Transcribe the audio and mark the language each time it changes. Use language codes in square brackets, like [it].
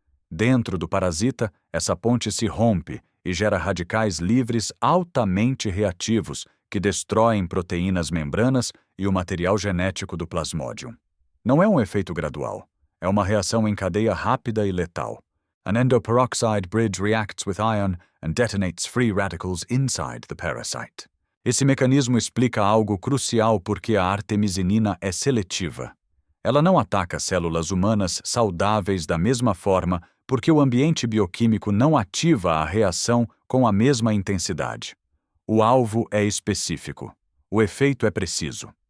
[pt] Dentro do parasita, essa ponte se rompe e gera radicais livres altamente reativos que destroem proteínas membranas e o material genético do Plasmodium. Não é um efeito gradual. É uma reação em cadeia rápida e letal. [en] An endoperoxide bridge reacts with iron and detonates free radicals inside the parasite. [pt] Esse mecanismo explica algo crucial: porque a artemisinina é seletiva. Ela não ataca células humanas saudáveis da mesma forma, porque o ambiente bioquímico não ativa a reação com a mesma intensidade. O alvo é específico. O efeito é preciso.